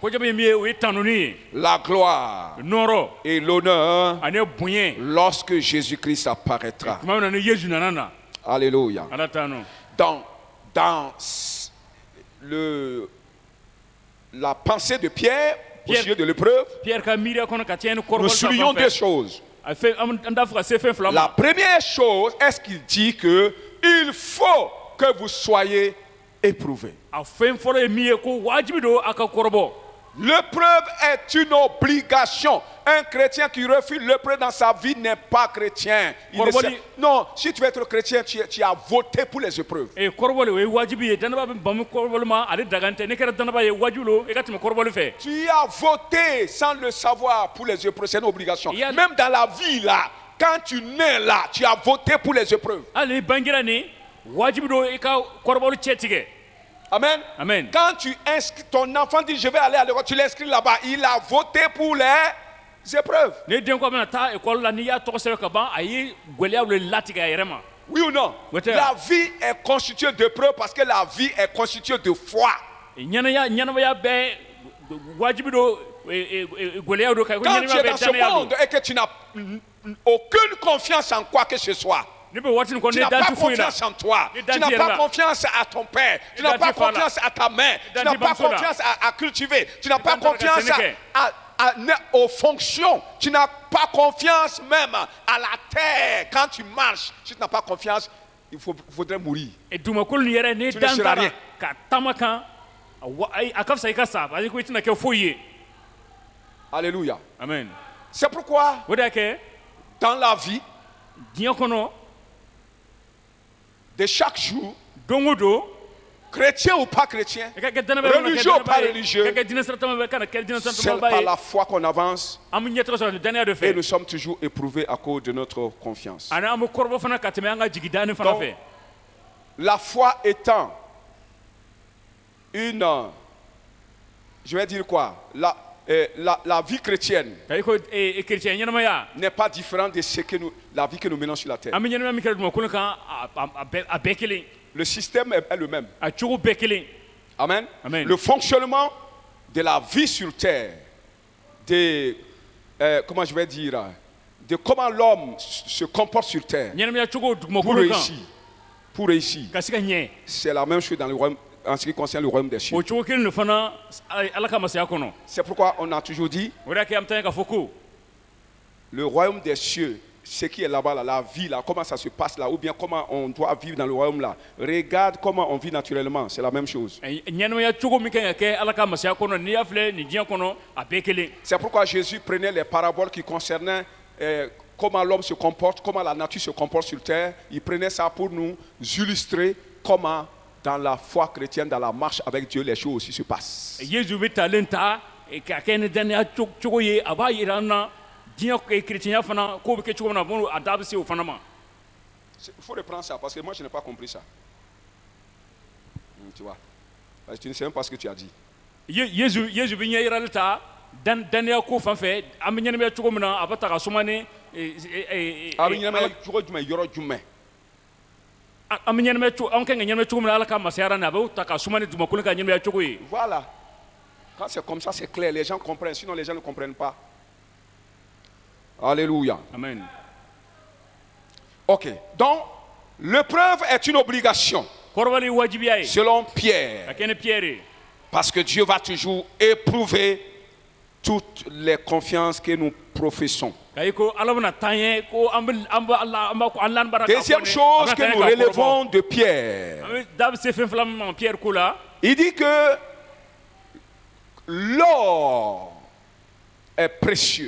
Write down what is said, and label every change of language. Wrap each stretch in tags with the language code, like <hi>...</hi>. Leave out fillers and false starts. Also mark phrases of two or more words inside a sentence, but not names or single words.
<bm>ko jamu ye min ye o ye tanuni ye</bm> <fr>la gloire</fr> <bm>nɔɔrɔ</bm> <fr>et l'honneur</fr> <bm>ani bonya</bm> <fr>lorsque Jésus-Christ apparaîtra.</fr> <bm>tuma min na ni yesu nana na</bm> <fr>Alléluia.</fr> <bm>ala taa nɔ</bm> <fr>Dans la pensée de Pierre, au Pierre- sujet de l'épreuve,</fr> <bm>pierre ka miiriya kɔnɔ ka tiɲɛ ni</bm> <fr>nous</fr> <bm>kɔrɔbɔli ta</bm> <fr>soulignons</fr> <bm>fan</bm> <fr>deux</fr> <bm>fɛ</bm> <fr>choses.</fr> <bm>a fɛn an t'a fɔ ka se fɛn fila</bm> <fr>La</fr> <bm>ma</bm> <fr>première chose, est-ce qu'il dit que il faut que vous soyez éprouvés.</fr> <bm>a fɛn fɔlɔ ye min ye ko wajibi don a ka kɔrɔbɔ</bm> <fr>L'épreuve est une obligation. Un chrétien qui refuse l'épreuve dans sa vie n'est pas chrétien. Il ne sait- Non, si tu veux être chrétien, tu as voté pour les épreuves.</fr> <bm>kɔrɔbɔli o ye wajibi ye danaba bɛ bamu kɔrɔbɔli ma ale dagante ne kɛra danaba ye wajibi lo i ka tɛmɛ kɔrɔbɔli fɛ</bm> <fr>Tu as voté sans le savoir pour les épreuves. C'est une obligation. Il y a- Même dans la vie, là, quand tu nais là, tu as voté pour les épreuves.</fr> <bm>hali ni bangira nin wajibi don i ka kɔrɔbɔli cɛ tigɛ</bm> <fr>Amen. Amen. Quand tu inscris ton enfant, dit je vais aller à l'école, tu l'inscris là-bas. Il a voté pour les épreuves.</fr> <bm>ne den ko a bɛna taa ekɔli la n'i y'a tɔgɔ sɛbɛn ka ban a ye gwɛlɛya le latigɛ a yɛrɛ ma</bm> <fr>Oui ou non? Voté. La vie est constituée d'épreuves parce que la vie est constituée de foi.</fr> <bm>ɲɛnamaya bɛɛ wajibi don gwɛlɛya don ka ko</bm> <fr>Quand tu</fr> <bm>ɲɛnamaya</bm> <fr>es dans</fr> <bm>bɛɛ</bm> <fr>ce</fr> <bm>danaya</bm> <fr>monde</fr> <bm>don</bm> <fr>et que tu n'as aucune confiance en quoi que ce soit,</fr> <bm>ne bɛ waati nin kɔnɔ</bm> <fr>tu</fr> <bm>ne</bm> <fr>n'as</fr> <bm>dan</bm> <fr>pas</fr> <bm>ti foyi la</bm> <fr>confiance en toi, Et tu dans n'as Dieu pas là. confiance à ton père, tu Et n'as dans pas Dieu là. confiance à ta mère, tu dans n'as Dieu pas là. confiance à cultiver, tu n'as pas dans Dieu là, confiance Sénégal. aux fonctions, tu n'as pas confiance même à la terre. Quand tu marches, si tu n'as pas confiance, il faudrait mourir.</fr> <bm>dugumakolo nin yɛrɛ ne</bm> <fr>Tu ne</fr> <bm>dan</bm> <fr>seras</fr> <bm>tara</bm> <fr>rien.</fr> <bm>ka taama kan a ka fisa i ka sa</bm> <fr>parce que</fr> <bm>i tɛna kɛ foyi ye</bm> <fr>Alléluia.</fr> <bm>amen</bm> <fr>C'est pourquoi</fr> <bm>o de y'a kɛ</bm> <fr>dans la vie</fr> <bm>diɲɛ kɔnɔ</bm> <fr>de chaque jour,</fr> <bm>don o don</bm> <fr>chrétien ou pas chrétien,</fr> <bm>i ka kɛ danabɛ</bm> <fr>religieux ou pas religieux,</fr> <bm>i ka kɛ diinɛ saratama bɛ kana kɛ diinɛ</bm> <fr>c'est</fr> <bm>saratama</bm> <fr>par</fr> <bm>ba ye</bm> <fr>la foi qu'on avance</fr> <bm>an bɛ ɲɛtɔgɔ sɔrɔ danaya de</bm> <fr>et</fr> <bm>fɛ</bm> <fr>nous sommes toujours éprouvés à cause de notre confiance.</fr> <bm>ani an bɛ kɔrɔbɔ fana ka tɛmɛ an ka jigi daani fana</bm> <fr>Donc,</fr> <bm>fɛ</bm> <fr>la foi étant une, je vais dire quoi, la vie chrétienne</fr> <bm>ka i ko kerecɛn ɲɛnamaya</bm> <fr>n'est pas différente de la vie que nous menons sur la terre.</fr> <bm>an bɛ ɲɛnamaya min kɛra dugumakolo kan a bɛɛ kelen</bm> <fr>Le système est le même.</fr> <bm>a cogo bɛɛ kelen</bm> <fr>Amen.</fr> <bm>Amen.</bm> <fr>Le fonctionnement de la vie sur terre, comment je vais dire, de comment l'homme se comporte sur terre</fr> <bm>ɲɛnamaya cogo</bm> <fr>pour</fr> <bm>dugumakolo kan</bm> <fr>réussir. Pour réussir.</fr> <bm>ka se ka ɲɛ</bm> <fr>C'est la même chose dans le royaume, en ce qui concerne le royaume des cieux.</fr> <bm>o cogo kelen de fana ala ka masaya kɔnɔ</bm> <fr>C'est pourquoi on a toujours dit,</fr> <bm>o de y'a kɛ an bɛ taa ɲɛ k'a fɔ ko</bm> <fr>le royaume des cieux, ce qui est là-bas, là, la vie, là, comment ça se passe là, ou bien comment on doit vivre dans le royaume là. Regarde comment on vit naturellement, c'est la même chose.</fr> <bm>ɲɛnamaya cogo min kan ka kɛ ala ka masaya kɔnɔ n'i y'a filɛ nin diɲɛ kɔnɔ a bɛɛ kelen</bm> <fr>C'est pourquoi Jésus prenait les paraboles qui concernaient comment l'homme se comporte, comment la nature se comporte sur terre. Il prenait ça pour nous illustrer comment dans la foi chrétienne, dans la marche avec Dieu, les choses aussi se passent.</fr> <bm>yesu bɛ talen ta ka kɛ ni danaya cogo ye a b'a yira an na diɲɛ kerecɛnya fana k'o bɛ kɛ cogo min na bon a da bɛ se o fana ma</bm> <fr>Il faut reprendre ça parce que moi je n'ai pas compris ça. Tu vois, parce que tu ne sais même pas ce que tu as dit.</fr> <bm>yesu bɛ ɲɛ yirali ta danaya ko fan fɛ an bɛ ɲɛnamaya cogo min na a bɛ ta ka suma ni</bm> <fr>Ah, mais il y en a toujours du mal, il y aura du mal.</fr> <bm>an bɛ ɲɛnamaya cogo an kan ka ɲɛnamaya cogo min na ala ka masaya na a bɛ ta ka suma ni dugumakolo ka ɲɛnamaya cogo ye</bm> <fr>Voilà. Quand c'est comme ça, c'est clair. Les gens comprennent. Sinon, les gens ne comprennent pas. Alléluia. amen Ok. Donc, l'épreuve est une obligation,</fr> <bm>kɔrɔbali ye wajibiya ye</bm> <fr>selon</fr> <bm>ka</bm> <fr>Pierre.</fr> <bm>kɛ ni piyɛri ye</bm> <fr>Parce que Dieu va toujours éprouver toutes les confiances que nous professons.</fr> <bm>ka i ko ala bɛna taa ɲɛ ko an b'a an lanbara k'a fɔ</bm> <fr>Deuxième</fr> <bm>nin,</bm> <fr>chose</fr> <bm>a bɛna</bm> <fr>que</fr> <bm>taa ɲɛ</bm> <fr>nous</fr> <bm>k'a kɔrɔbɔ.</bm> <fr>relevons de Pierre.</fr> <bm>An bɛ da bɛ se fɛn fila min ma piyɛri ko la</bm> <fr>Il dit que l'or est précieux,</fr>